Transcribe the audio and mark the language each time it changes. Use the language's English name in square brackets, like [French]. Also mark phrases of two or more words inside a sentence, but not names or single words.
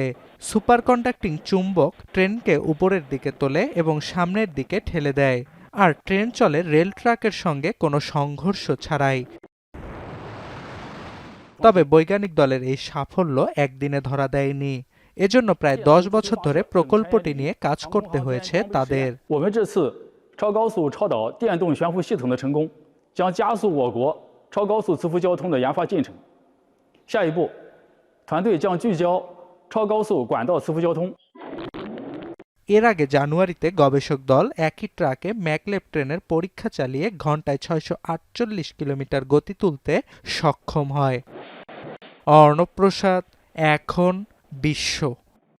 [Bangla] সুপারকন্ডাক্টিং চুম্বক ট্রেনকে উপরের দিকে তোলে এবং সামনের দিকে ঠেলে দেয়। আর ট্রেন চলে রেল ট্র্যাকের সঙ্গে কোনো সংঘর্ষ ছাড়াই। তবে বৈজ্ঞানিক দলের এই সাফল্য একদিনে ধরা দেয়নি। এজন্য প্রায় 10 বছর ধরে প্রকল্পটি নিয়ে কাজ করতে হয়েছে তাদের। [Chinese] 超高速超导电动悬浮系统的成功，将加速我国超高速磁浮交通的研发进程。下一步，团队将聚焦超高速管道磁浮交通。 [Bangla] এর আগে জানুয়ারিতে গবেষক দল একই ট্রাকে ম্যাকলেব ট্রেনের পরীক্ষা চালিয়ে ঘন্টায় 648 কিলোমিটার গতি তুলতে সক্ষম হয়। অর্ণব প্রসাদ, এখন বিশ্ব।